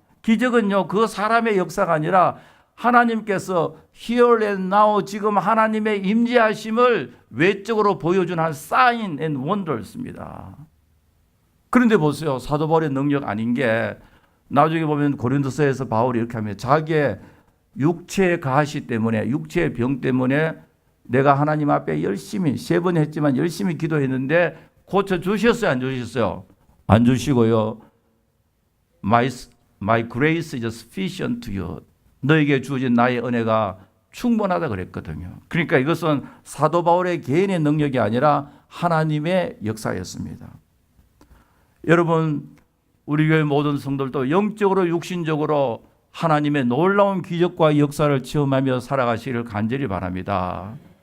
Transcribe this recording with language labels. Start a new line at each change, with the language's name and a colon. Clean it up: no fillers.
Korean: 기적은요, 그 사람의 역사가 아니라 하나님께서
English: here and now
Korean: 지금 하나님의 임재하심을 외적으로 보여주는
English: sign and wonders
Korean: 입니다. 그런데 보세요. 사도 바울의 능력 아닌 게 나중에 보면 고린도서에서 바울이 이렇게 하면 자기의 육체의 가시 때문에 육체의 병 때문에 내가 하나님 앞에 열심히 3번 했지만 열심히 기도했는데 고쳐 주셨어요? 안 주셨어요? 안 주시고요.
English: My grace is sufficient to you.
Korean: 너에게 주어진 나의 은혜가 충분하다 그랬거든요. 그러니까 이것은 사도 바울의 개인의 능력이 아니라 하나님의 역사였습니다. 여러분, 우리 교회 모든 성도들도 영적으로 육신적으로 하나님의 놀라운 기적과 역사를 체험하며 살아가시기를 간절히 바랍니다.